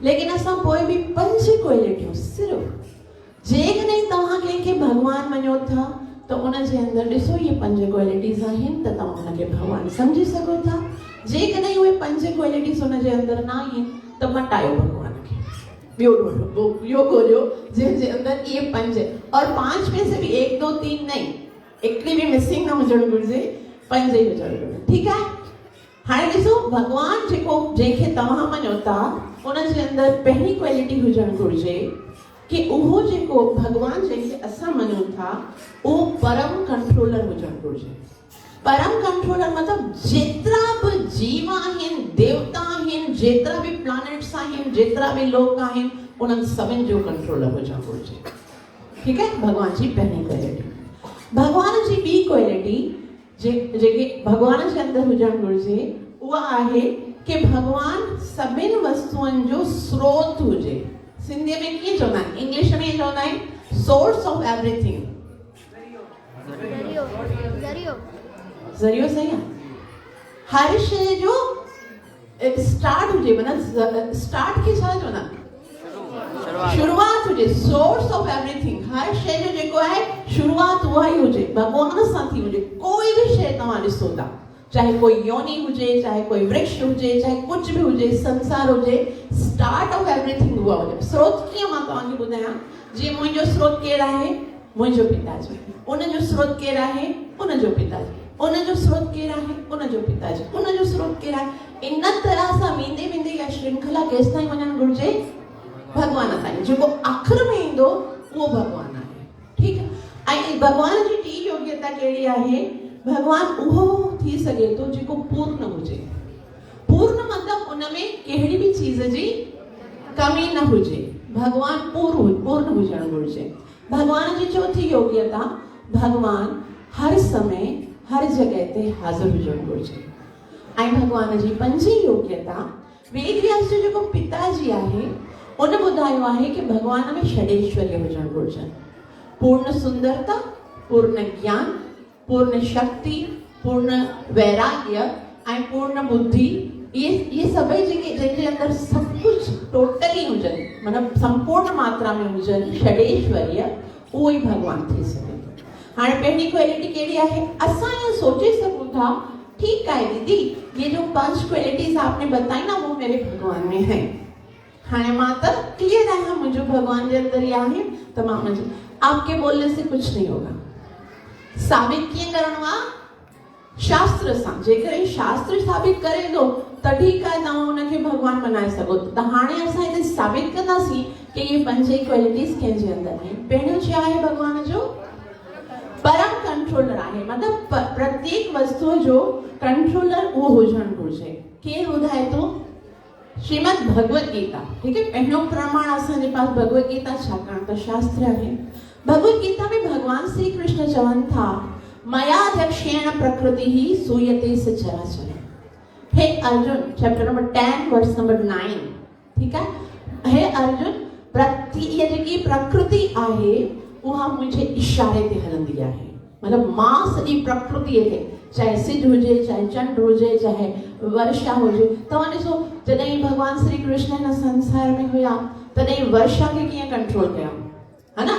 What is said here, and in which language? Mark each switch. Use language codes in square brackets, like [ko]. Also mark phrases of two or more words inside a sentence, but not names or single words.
[sd] लेकिन असां पोइ बि 5 क्वालिटियूं सिर्फ़ु, जेकॾहिं तव्हां कंहिंखे भगवान मञो था त उन जे अंदर ॾिसो इहे 5 क्वालिटीज़ आहिनि, त तव्हां हुनखे भगवान सम्झी सघो था। जेकॾहिं उहे 5 क्वालिटीज़ हुन जे अंदर न आहिनि त मटायो भगवान खे, ॿियो ॻोल्हियो जंहिंजे अंदर इहे 5, [hi] और 5 में से भी 1 2 3 नहीं, [sd] हिकिड़ी भी मिसिंग न हुजणु घुरिजे, 5 ई हुजणु घुरिजे। ठीकु आहे। हाणे ॾिसो, भगवान जंहिंखे तव्हां मञो था उन जे अंदर पहिरीं क्वालिटी हुजणु घुरिजे कि उहो जेको भगवान जंहिंखे असां मञूं था उहो परम कंट्रोलर हुजणु घुरिजे। परम कंट्रोलर मतलब जेतिरा बि जीव आहिनि, देवता आहिनि, जेतिरा बि प्लैनेट्स आहिनि, जेतिरा बि लोक आहिनि, उन्हनि सभिनि जो कंट्रोलर हुजणु घुरिजे। ठीकु आहे। भगवान जी पहिरीं क्वालिटी। भगवान जी ॿी क्वालिटी जेके भगवान जे अंदर हुजणु घुरिजे उहा आहे कि भगवान सभिनि वस्तुअनि जो स्रोत हुजे। सिंधीअ में कीअं चवंदा आहिनि, इंग्लिश में चवंदा आहिनि [en] source of everything. [sd] ज़रियो सही आहे। हर शइ जो स्टार्ट हुजे, मतलब स्टार्ट खे छा चवंदा आहिनि, शुरुआत हुजे, [en] source of everything. [sd] हर शइ जो जेको आहे शुरुआत उहा ई हुजे, भगवान सां थी हुजे। कोई भी शइ तव्हां ॾिसो था, चाहे कोई योनि हुजे, चाहे कोई वृक्ष हुजे, चाहे कुछ भी हुजे, संसार हुजे, [en] start of everything [sd] उहा हुजे। स्रोत कीअं मां तव्हांखे ॿुधायां, जीअं मुंहिंजो स्रोत केरु आहे, मुंहिंजो पिताजी। उनजो स्रोत केरु आहे, उनजो पिताजी। उनजो स्रोत केरु आहे, उनजो पिताजी। उनजो स्रोत केरु आहे। इन तरह सां वेंदे वेंदे इहा श्रृंखला केसि ताईं वञणु घुरिजे, भगवान ताईं। जेको आख़िर में ईंदो उहो भगवान आहे। ठीकु आहे। ऐं भगवान जी टी योग्यता कहिड़ी आहे, भगवान उहो थी सघे थो जेको पूर्ण हुजे। पूर्ण मतलब उन में कहिड़ी बि चीज़ जी कमी न हुजे, भगवान पूर्ण हुजण घुर्जे। भगवान जी चौथी योग्यता, भगवान हर समय हर जगह ते हाज़िर हुजण घुर्जे। ऐं भगवान जी पंजी योग्यता, वेद व्यास जो जेको पिताजी आहे उन ॿुधायो आहे कि भगवान में षडेश्वर्य हुजण घुर्जनि। पूर्ण सुंदरता, पूर्ण ज्ञान, पूर्ण शक्ति, पूर्ण वैराग्य ऐं पूर्ण बुद्धि, ये सभई जेके जंहिंजे अंदरि सभु कुझु टोटली हुजनि, मतिलबु संपूर्ण मात्रा में हुजनि, षडेश्वर्य, उहो ई भगवान थी सघे। हाणे पहिरीं क्वालिटी कहिड़ी आहे? असां ईअं सोचे सघूं था, [hi] ठीक है दीदी, ये जो 5 क्वालिटीज आपने बताई ना वो मेरे भगवान में है। हाँ माँ तो क्लियर है, मुझे भगवान के अंदर ही आहे, तमाम मुझे आपके बोलने से कुछ नहीं होगा। [sd] साबित किए करणो शास्त्र सां, जेकर शास्त्र साबित करे दो त [hi] ठीक है, [sd] तव्हां उनखे भगवान बनाए सघो। त हाणे असां हिते साबित कंदासीं कि ये 5 क्वालिटीज कंहिंजे अंदर आहिनि। पहिरियों छा आहे भगवान जो? परम कंट्रोलर आहे, मतलब प्रत्येक वस्तु जो कंट्रोलर वो हुजण घुर्जे। केरु ॿुधाए थो? [hi] श्रीमद भगवत गीता, ठीक है। [sd] पहिरियों प्रमाण असांजे पास भगवत गीता, छाकाणि त शास्त्र आहे। भगवत गीता में भगवान श्री कृष्ण चवनि था, [sa] मयाध्यक्षेण प्रकृतिः सूयते सचराचरम्। [sd] हे अर्जुन, [en] chapter number 10 verse number 9, [hi] ठीक है। [sd] हे अर्जुन, ये जेकी प्रकृति आहे उहा मुझे इशारे ते हलंदी आहे, मतलब मां सॼी प्रकृति ते, चाहे सिज हुजे, चाहे चंड हुजे, चाहे वर्षा हुजे। तव्हां ॾिसो, जॾहिं भगवान श्री कृष्ण हिन संसार में हुया तॾहिं वर्षा खे कीअं कंट्रोल कया, [hi] है ना।